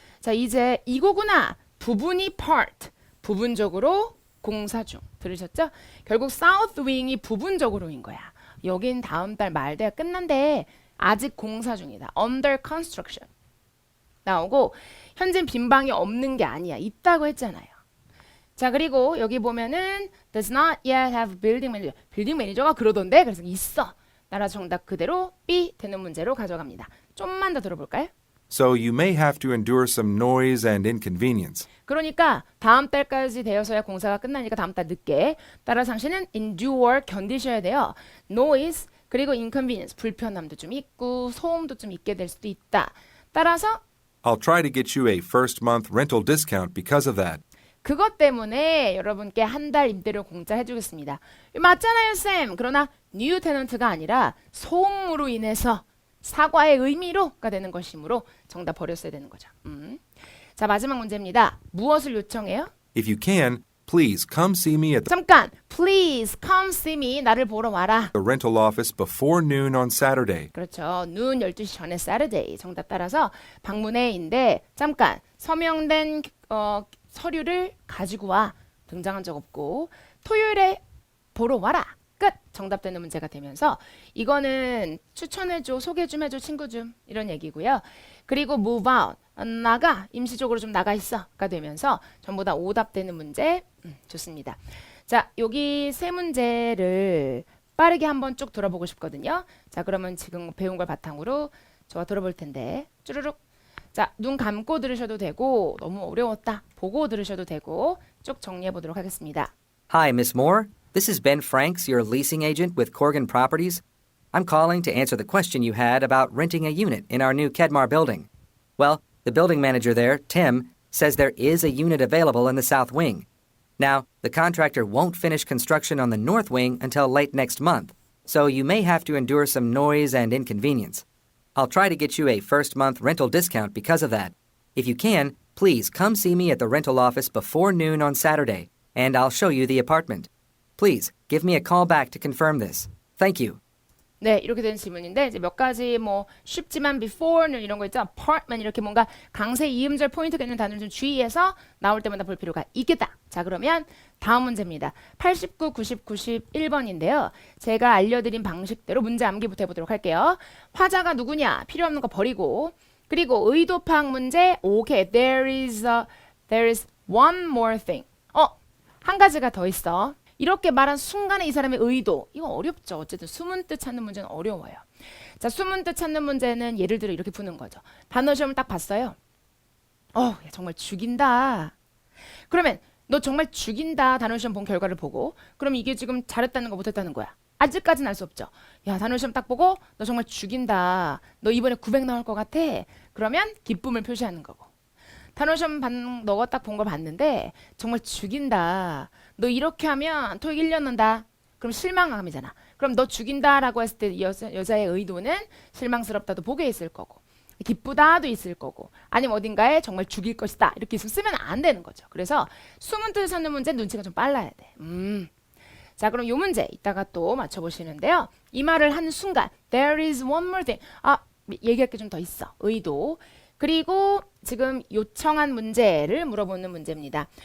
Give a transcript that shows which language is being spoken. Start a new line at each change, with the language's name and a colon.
Korean: 자, 이제 이거구나. 부분이 part. 부분적으로 공사 중. 들으셨죠? 결국 south wing이 부분적으로인 거야. 여긴 다음 달 말대가 끝난데 아직 공사 중이다.
English: under construction.
Korean: 나오고 현재 빈 방이 없는 게 아니야. 있다고 했잖아요. 자, 그리고 여기 보면은
English: does not yet have building manager.
Korean: 빌딩 매니저가 그러던데. 그래서 있어. 따라 정답 그대로 B 되는 문제로 가져갑니다. 좀만 더 들어볼까요?
English: So you may have to endure some noise and inconvenience.
Korean: 그러니까 다음 달까지 되어서야 공사가 끝나니까 다음 달 늦게. 따라서 당신은 endure 견디셔야 돼요. noise 그리고 inconvenience 불편함도 좀 있고 소음도 좀 있게 될 수도 있다. 따라서
English: I'll try to get you a first month rental discount because of that.
Korean: 그것 때문에 여러분께 한 달 임대료 공짜 해주겠습니다. 맞잖아요, 쌤. 그러나 new tenant가 아니라 소음으로 인해서 사과의 의미로가 되는 것이므로 정답 버렸어야 되는 거죠. 자, 마지막 문제입니다. 무엇을 요청해요?
English: If you can, please come see me at
Korean: 잠깐!
English: Please come see me.
Korean: 나를 보러 와라.
English: the rental office before noon on Saturday.
Korean: 그렇죠. 눈 12시 전에 Saturday. 정답 따라서 방문해인데 잠깐 서명된 서류를 가지고 와. 등장한 적 없고 토요일에 보러 와라. 끝. 정답되는 문제가 되면서 이거는 추천해줘, 소개 좀 해줘, 친구 좀 이런 얘기고요.
English: 그리고 move out.
Korean: 나가. 임시적으로 좀 나가 있어가 되면서 전부 다 오답되는 문제. 좋습니다. 자, 여기 세 문제를 빠르게 한번 쭉 들어보고 싶거든요. 자, 그러면 지금 배운 걸 바탕으로 저와 들어볼 텐데 쭈루룩. 자, 눈 감고 들으셔도 되고 너무 어려웠다 보고 들으셔도 되고 쭉 정리해 보도록 하겠습니다.
English: Hi, Miss Moore. This is Ben Franks, your leasing agent with Corgan Properties. I'm calling to answer the question you had about renting a unit in our new Kedmar building. Well, the building manager there, Tim, says there is a unit available in the south wing. Now, the contractor won't finish construction on the north wing until late next month, so you may have to endure some noise and inconvenience. I'll try to get you a first month rental discount because of that. If you can, please come see me at the rental office before noon on Saturday, and I'll show you the apartment. Please give me a call back to confirm this. Thank you.
Korean: 네, 이렇게 되는 질문인데 이제 몇 가지 뭐 쉽지만 before는 이런 거 있죠. apartment 이렇게 뭔가 강세 이음절 포인트가 있는 단어를 좀 주의해서 나올 때마다 볼 필요가 있겠다. 자, 그러면 다음 문제입니다. 89, 90, 91번인데요. 제가 알려드린 방식대로 문제 암기부터 해보도록 할게요. 화자가 누구냐? 필요 없는 거 버리고 그리고 의도 파악 문제.
English: 오케이, there is one more thing.
Korean: 한 가지가 더 있어. 이렇게 말한 순간에 이 사람의 의도. 이거 어렵죠. 어쨌든 숨은 뜻 찾는 문제는 어려워요. 자, 숨은 뜻 찾는 문제는 예를 들어 이렇게 푸는 거죠. 단어 시험을 딱 봤어요. 야, 정말 죽인다. 그러면 너 정말 죽인다. 단어 시험 본 결과를 보고. 그럼 이게 지금 잘했다는 거 못했다는 거야. 아직까지는 알 수 없죠. 야, 단어 시험 딱 보고 너 정말 죽인다. 너 이번에 900 나올 것 같아. 그러면 기쁨을 표시하는 거고. 단어 시험 너가 딱 본 걸 봤는데 정말 죽인다. 너 이렇게 하면 토익 1년 넣는다. 그럼 실망함이잖아. 그럼 너 죽인다라고 했을 때 여자의 의도는 실망스럽다도 보게 있을 거고 기쁘다도 있을 거고 아니면 어딘가에 정말 죽일 것이다. 이렇게 있으면 쓰면 안 되는 거죠. 그래서 숨은 뜻을 찾는 문제는 눈치가 좀 빨라야 돼. 자, 그럼 이 문제 이따가 또 맞춰보시는데요. 이 말을 하는 순간
English: there is one more thing.
Korean: 얘기할 게 좀 더 있어. 의도. 그리고 지금 요청한 문제를 물어보는 문제입니다.